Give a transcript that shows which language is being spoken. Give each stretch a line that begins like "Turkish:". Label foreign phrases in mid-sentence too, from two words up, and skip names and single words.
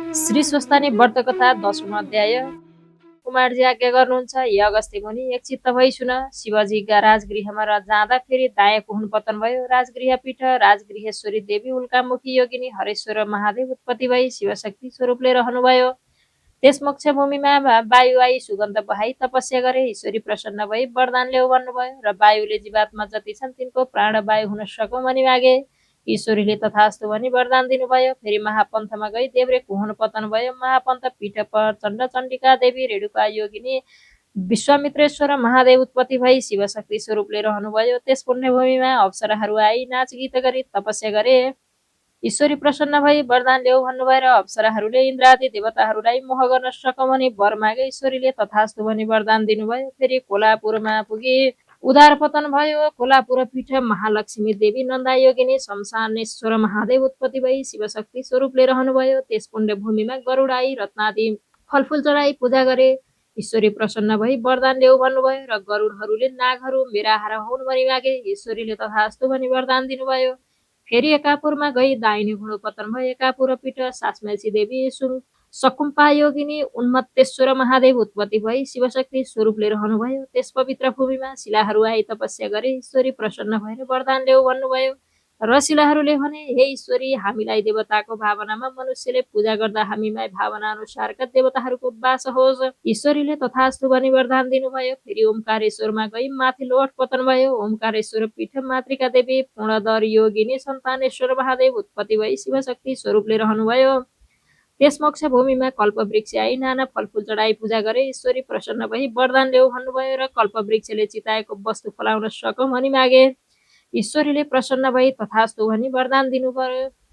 Nepali: श्री स्वस्तानी व्रत कथा 10औं अध्याय। कुमारजी आज्ञा गर्नुहुन्छ, हे अगस्त्य मुनि, एक चित्त भई सुन। शिवजीका राजगृहमा जाँदा फेरि दायाँ कुहुन पतन भयो। राजगृह पीठ राजगृहेश्वरी देवी उल्कामुखी योगिनी हरेश्वर महादेव उत्पत्ति भई शिवशक्ति स्वरूपले रहनुभयो। त्यस मोक्ष भूमिमा वायु आई सुगन्ध बहाई तपस्या गरे। ईश्वरी प्रसन्न भई वरदान ल्याऊ भन्नुभयो र वायुले जीवात्मा जति छन् तिनको प्राणवायु हुन सकौँ भनी मागे। ईश्वरीले तथास्तु भनी वरदान दिनुभयो। फेरि महापन्थमा गई देब्रे कुहुन पतन भयो। महापन्थ पीठ प्रचण्ड चण्डिका देवी रेणुका योगिनी विश्वामित्रेश्वर महादेव उत्पत्ति भई शिवशक्ति स्वरूपले रहनुभयो। त्यस पुण्यभूमिमा अप्सराहरू आई नाच गीत गरी तपस्या गरे। ईश्वरी प्रसन्न भई वरदान ल्याऊ भन्नुभयो र अप्सराहरूले इन्द्रादि देवताहरूलाई मोह गर्न सकौँ भनी वर मागे। ईश्वरीले तथास्तु भनी वरदान दिनुभयो। फेरि कोलापुरमा पुगी उदार पतन भयो। कोलापुर पीठ महालक्ष्मी देवी नन्दा योगिनी शमशानेश्वर महादेव उत्पत्ति भई शिवशक्ति स्वरूपले रहनुभयो। त्यस पुण्य भूमिमा गरुड आई रत्नादि फलफुल चढाई पूजा गरे। ईश्वरी प्रसन्न भई वरदान ल्याऊ भन्नुभयो र गरुडहरूले नागहरू मेरा हारा हुन् भनी मागे। ईश्वरीले तथास्तु भनी वरदान दिनुभयो। फेरि एकापुरमा गई दाहिने घुँडो पतन भयो। एकापुर पीठ सासमेसी देवी सकुम्पा योगिनी उन्मत्तेश्वर महादेव उत्पत्ति भई शिवशक्ति स्वरूपले रहनुभयो। त्यस पवित्र भूमिमा शिलाहरू आई तपस्या गरे। ईश्वरी प्रसन्न भएर वरदान ल्याऊ भन्नुभयो र शिलाहरूले भने, हे ईश्वरी, हामीलाई देवताको भावनामा मनुष्यले पूजा गर्दा हामीलाई भावना अनुसारका देवताहरूको वास होस्। ईश्वरीले तथास्तु भनी वरदान दिनुभयो। फेरि ओमकारेश्वरमा गई माथि लोट पतन भयो। ओमकारेश्वर पीठ मातृका देवी पूर्णदर योगिनी सन्तानेश्वर महादेव उत्पत्ति भई शिवशक्ति स्वरूपले रहनुभयो। त्यस मोक्ष भूमिमा कल्पवृक्ष आई नाना फलफुल चढाई पूजा गरे। ईश्वरी प्रसन्न भई वरदान ल्याऊ भन्नुभयो र कल्पवृक्षले चिताएको वस्तु फलाउन सकौँ भनी मागे। ईश्वरीले प्रसन्न भई तथास्तु भनी वरदान दिनुभयो।